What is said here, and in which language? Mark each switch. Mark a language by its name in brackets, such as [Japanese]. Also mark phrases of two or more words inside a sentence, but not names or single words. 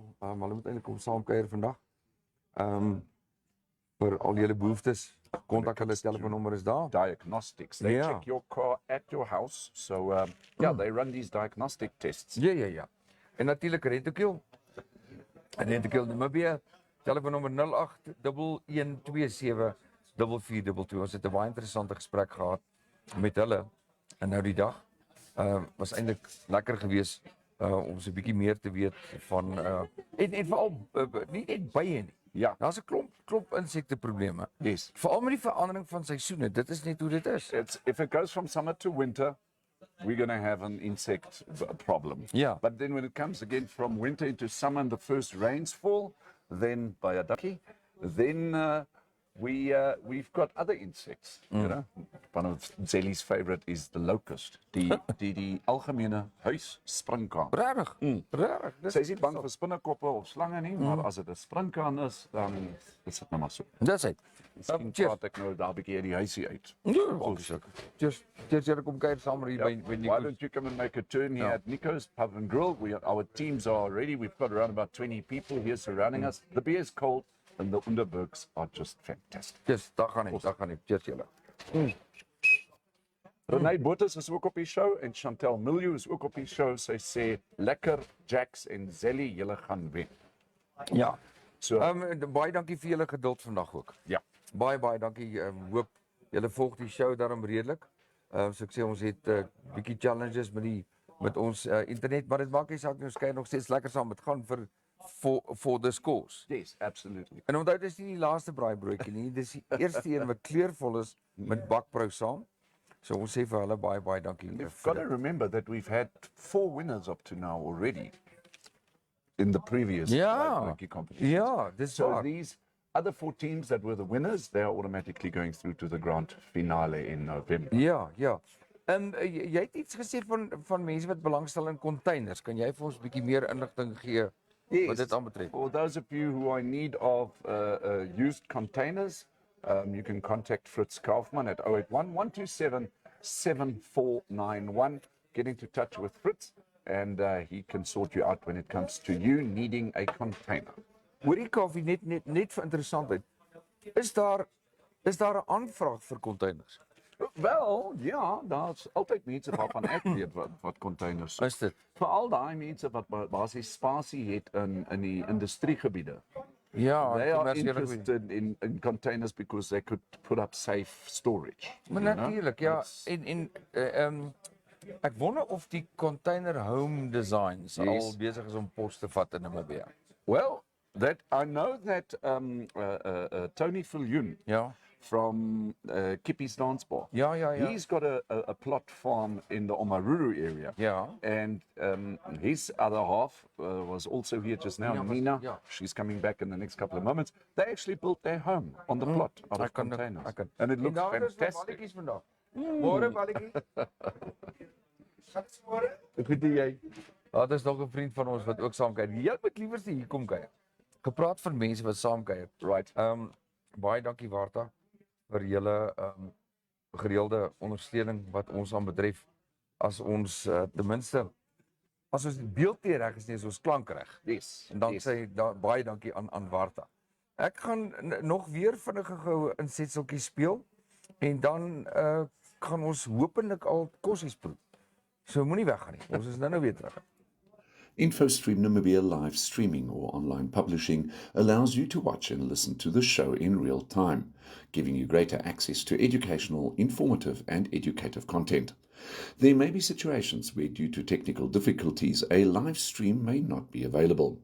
[Afrikaans] Hulle moet eintlik kom saam kuier vandag. Vir al julle behoeftes, kontak hulle telefoonnommer is daar. [English] Diagnostics. They Yeah. check your car at your house. So, they run these diagnostic tests. [Afrikaans] Ja. En natuurlik Rentokil. Rentokil Namibia. Telefoonnommer 0811274422. Ons het 'n baie interessante gesprek gehad met hulle. En nou die dag was eintlik lekker geweest om so 'n bietjie meer te weet van en veral nie net bye nie. Ja. Daar's 'n klomp insekteprobleme. [English] Yes. [Afrikaans] Veral met die verandering van seisoene. Dit is net hoe dit is. [English] If it goes from summer to winter, we're going to have an insect problem. Yeah. But then when it comes again from winter into summer and the first rains fall, then by a ducky, then we've got other insects. You know, one of Zelly's favorite is the locust, [Afrikaans] die algemene huisspringkaan. Regtig. Regtig. Sy is nie bang vir spinnekoppe of slange nie, maar as dit 'n springkaan is, dan is dit nou maar so. Dis hy. Miskien cheers. praat ek nou daar 'n bietjie uit die huisie uit. Cheers. Cheers, julle kom kuier saam hier by [English] Why [Afrikaans] Nico. [English] don't you come and make a turn here Yeah. at Nico's Pub and Grill? Our teams are ready. We've got around about 20 people here surrounding us. The beer is cold and the Underbergs are just fantastic. [Afrikaans] Cheers, daar gaan nie. Cheers julle. Renee Bottas is ook op die show en Chantel Miljoe is ook op die show. Sy sê lekker Jacks en Zelly, julle gaan wen. Ja. So Baie dankie vir julle geduld vandag ook. ja. Baie dankie. Hoop julle volg die show daarom redelik. So ek sê ons het bietjie challenges met ons internet, maar dit maak nie saak nie, ons kyk nog steeds lekker saam. Dit gaan [English] for the scores. Yes, absolutely. [Afrikaans] En onthou dis nie die laaste braaibroodjie nie, dis die eerste een wat kleurvol is met Bakpro saam. So ons sê vir hulle baie dankie. [English] You've got to remember that we've had 4 winners up to now already in the previous Braaibroodtjie competition. [Afrikaans] Ja, dis [English] So [Afrikaans] waar. [English] these other 4 teams that were the winners, they are automatically going through to the grand finale in November. [Afrikaans] Ja. Jy het iets gesê van mense wat belangstel in containers. Kan jy vir ons 'n bietjie meer inligting gee wat dit aanbetref? [English] For those of you who are in need of used containers, you can contact Fritz Kaufmann at 081-127-7491. Get into touch with Fritz and he can sort you out when it comes to you needing a container. [Afrikaans] Hoorie Kaffie, net vir interessantheid. Is daar 'n aanvraag vir containers? Wel, ja, daar's altyd mense waarvan ek weet wat containers soek. Is dit? Veral daai mense wat basies spasie het in die industriegebiede. Ja, [English] They are [Afrikaans] kommersiële gebied. [English] interested in containers because they could put up safe storage. [Afrikaans] Maar [English] you know? [Afrikaans] natuurlik, ja. [English] That's- [Afrikaans] Ek wonder of die [English] container home designs Yes. [Afrikaans] al besig is om pos te vat in Namibia. [English] Well, I know that Tony Viljoen Ja. from Kippie's Dance Bar. Ja. He's got a plot farm in the Omaruru area. Ja. And his other half was also here just now, Nina was- Nina. yeah. She's coming back in the next couple of moments. They actually built their home on the plot out of [Afrikaans] Ek kan [English] containers. [Afrikaans] ek [English] And it looks [Afrikaans] daar is nog [English] fantastic. [Afrikaans] balletjies vandag. Môre balletjie. Goed jy. Daar is nog 'n vriend van ons wat ook saam kuier. Jy moet liewer hier kom kuier. Gepraat van mense wat saam kuier. [English] Right. [Afrikaans] Baie dankie Warta vir julle gereelde ondersteuning wat ons aan betref. As ons ten minste as ons die beeld nie reg is nie, is ons klank reg. [English] Yes. [Afrikaans] En dan [English] yes. [Afrikaans] sê baie dankie aan Warta. Ek gaan nog weer vinnig gou insetseltjies speel en dan gaan ons hopelik al kossies proe. So moenie weggaan nie. Ons is nou weer terug. [English] Infostream Namibia live streaming or online publishing allows you to watch and listen to the show in real time, giving you greater access to educational, informative and educative content. There may be situations where, due to technical difficulties, a live stream may not be available.